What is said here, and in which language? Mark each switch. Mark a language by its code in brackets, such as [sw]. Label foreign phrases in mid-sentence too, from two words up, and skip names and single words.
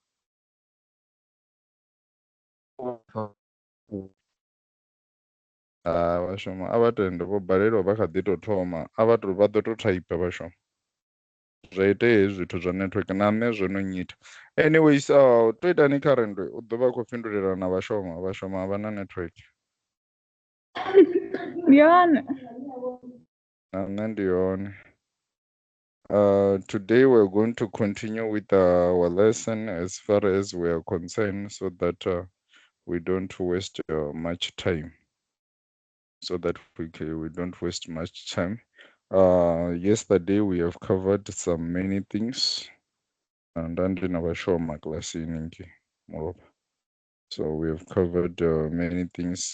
[ve] Vhashuma a vha tende vho balelwa vha kha ḓi tou thoma, vha ḓo tou thaipha vhashuma. Zwa itea hezwi zwithu zwa network na nṋe zwo no nyita. Anyways, to itani kha rendo u ḓo vha a khou fhindulela na vhashuma a vha na network. Ndi yone. Na nṋe ndi yone. [en] Today we're going to continue with our lesson as far as we are concerned, so that we don't waste much time. So that we don't waste much time. Yesterday we have covered many things, and in our show class so we have covered many things.